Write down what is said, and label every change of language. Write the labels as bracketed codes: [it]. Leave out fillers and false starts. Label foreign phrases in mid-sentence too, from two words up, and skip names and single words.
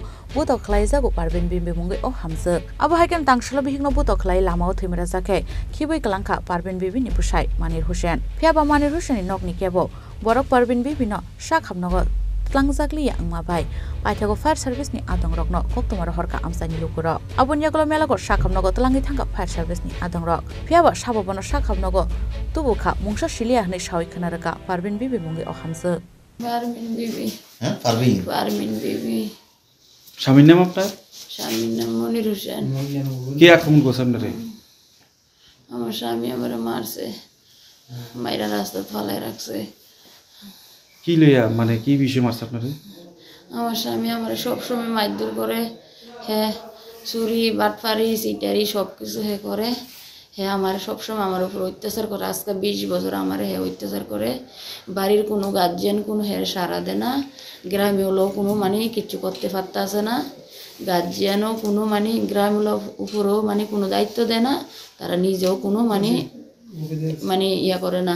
[trp] Botok Khlaijago Parvin Bibi mungi o hamza abo haiken Tangshala Bihikno Botok Lamao Thwimrajakhe Khibioi Klangkha Parvin Bibi ni Busai Manir Hussein phiaba Manir Hussein ni nokni kebo borok Parvin Bibi no sakhamnogo Klangjakli angma bai paithago [en] fire service [trp] ni adong rokno koktomar horka amsani lukuro abon yagolo melagor sakhamnogo tlangi thangka [en] fire service [trp] ni adong rok phiaba sabobono sakhamnogo tubukha mungsa silia hne sawi khanaraka Parvin Bibi mungi o hamse Parvin Bibi Parvin Bibi [bn] স্বামীর নাম আপনার স্বামীর নাম মনির হোসেন কে আক্রমণ করছে আপনারে আমার স্বামী আমার মারছে মাইরা রাস্তা ফলাই রাখছে কি লইয়া মানে কি বিষয় মারছে আপনারে আমার স্বামী আমার সব সময় মারধর করে হ্যাঁ চুরি বাটপারি সিটারি সবকিছু হে করে হ্যাঁ আমার সব সময় আমার উপর অত্যাচার করে আজকে 20 বছর আমার হ্যাঁ অত্যাচার করে বাড়ির কোনো গার্জিয়ান কোনো হ্যাঁ সারা দেয় না গ্রামে হলো কোনো মানে কিছু করতে পারতাছে না গার্জিয়ানও কোনো মানে গ্রামের উপরও মানে কোনো দায়িত্ব দেয় না তারা নিজেও কোনো মানে ইয়া করে না